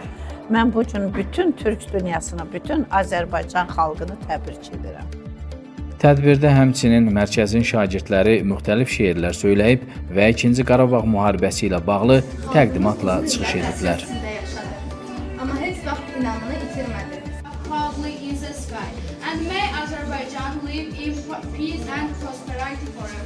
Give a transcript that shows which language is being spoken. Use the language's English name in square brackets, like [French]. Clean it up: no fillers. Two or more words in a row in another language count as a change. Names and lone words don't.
[Azerbaijani] Mən bu gün bütün Türk dünyasını, bütün Azərbaycan xalqını təbrik edirəm. Tədbirdə həmçinin mərkəzin şagirdləri müxtəlif şeirlər söyləyib və 2-ci Qarabağ müharibəsi ilə bağlı təqdimatla çıxış ediblər. Amma heç vaxt inamını itirmədi. [English] Proudly in the sky, and may Azerbaijan live in peace and prosperity forever.